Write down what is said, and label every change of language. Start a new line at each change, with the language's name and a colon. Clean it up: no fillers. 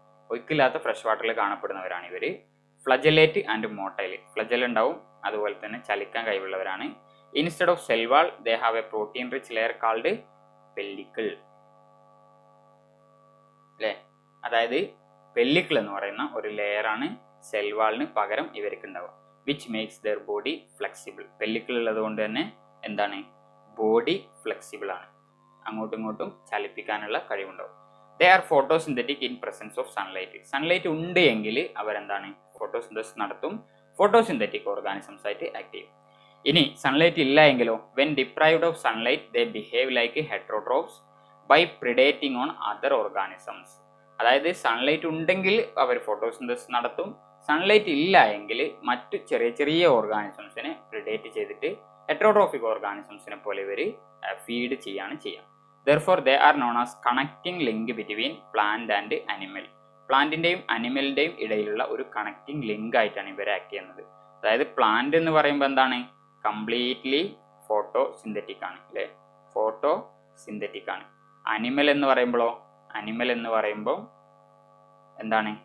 Malayalam: ഒഴുക്കില്ലാത്ത fresh വാട്ടറിൽ കാണപ്പെടുന്നവരാണ് ഇവർ.
English: Flagellate and motile.
Malayalam: ഫ്ലജൽ ഉണ്ടാവും, അതുപോലെ തന്നെ ചലിക്കാൻ കഴിവുള്ളവരാണ്.
English: Instead of cell wall they have a protein rich layer called pellicle.
Malayalam: അല്ലേ? അതായത് പെല്ലിക്കിൾ എന്ന് പറയുന്ന ഒരു ലെയറാണ് സെൽ വാളിന് പകരം ഇവർക്ക് ഉണ്ടാവുക.
English: Which makes their body flexible.
Malayalam: Pellicle ഉള്ളത് കൊണ്ട് തന്നെ എന്താണ്? ബോഡി ഫ്ലെക്സിബിൾ ആണ്, അങ്ങോട്ടും ഇങ്ങോട്ടും ചലിപ്പിക്കാനുള്ള കഴിവുണ്ടാവും.
English: They are photosynthetic in presence of sunlight.
Malayalam: Sunlight ഉണ്ട് എങ്കിൽ അവരെന്താണ്? ഫോട്ടോസിന്തസിസ് നടത്തും, ഫോട്ടോസിന്തറ്റിക് ഓർഗാനിസംസ് ആയിട്ട് ആക്ട് ചെയ്യും. ഇനി സൺലൈറ്റ് ഇല്ല എങ്കിലോ?
English: When deprived of sunlight they behave like heterotrophs by predating on other organisms.
Malayalam: അതായത് സൺലൈറ്റ് ഉണ്ടെങ്കിൽ അവർ ഫോട്ടോസിന്തസിസ് നടത്തും, സൺലൈറ്റ് ഇല്ല എങ്കിൽ മറ്റു ചെറിയ ഓർഗാനിസംസിനെ പ്രിഡേറ്റ് ചെയ്തിട്ട് ഹെറ്ററോട്രോഫിക് ഓർഗാനിസംസിനെ പോലെ ഇവർ ഫീഡ് ചെയ്യുക.
English: Therefore they are known as connecting link between plant and animal.
Malayalam: പ്ലാന്റിന്റെയും അനിമലിന്റെയും ഇടയിലുള്ള ഒരു കണക്റ്റിംഗ് ലിങ്ക് ആയിട്ടാണ് ഇവർ ആക്ട് ചെയ്യുന്നത്. അതായത് പ്ലാന്റ് എന്ന് പറയുമ്പോൾ എന്താണ്? കംപ്ലീറ്റ്ലി ഫോട്ടോസിന്തറ്റിക് ആണ് അല്ലേ? ഫോട്ടോസിന്തറ്റിക് ആണ്. അനിമൽ എന്ന് പറയുമ്പോൾ എന്താണ്?